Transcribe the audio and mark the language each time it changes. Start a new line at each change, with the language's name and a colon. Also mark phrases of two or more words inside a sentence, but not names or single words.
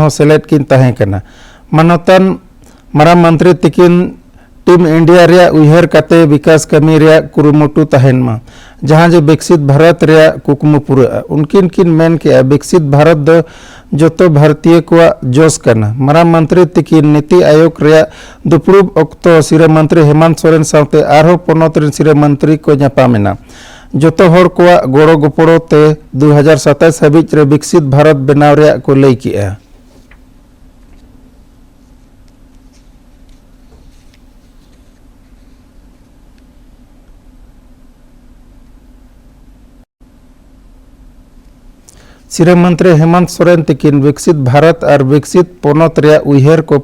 Santali: हो सेलेट किन ताहे कना मानतन मारा मंत्री तिकिन
English: Team India
Santali: रे उयहर काते विकास कमी रे कुरुमुटु ताहेन मा जहां जे
Hindi: विकसित भारत
Santali: रे कुकमु पूरा उनकिन किन मेन के
Hindi: विकसित भारत
Santali: दो जोतो भारतीय को जोश करना मारा मंत्री तिकिन
Hindi: नीति आयोग
Santali: रे दुपड़ुब अक्तो सिरे मंत्री हेमंत सोरेन सावते आरो पोनत रे सिरे मंत्री को न्यापामेना जोतो होर को गोड़ो गोपड़ो ते 2027 हाबिज रे
Hindi: विकसित भारत
Santali: बनाव रे को लई किया। सिरे मंत्री हेमंत सोरेन तिकिन
Hindi: विकसित भारत और विकसित
Santali: पोनत रे उयहर को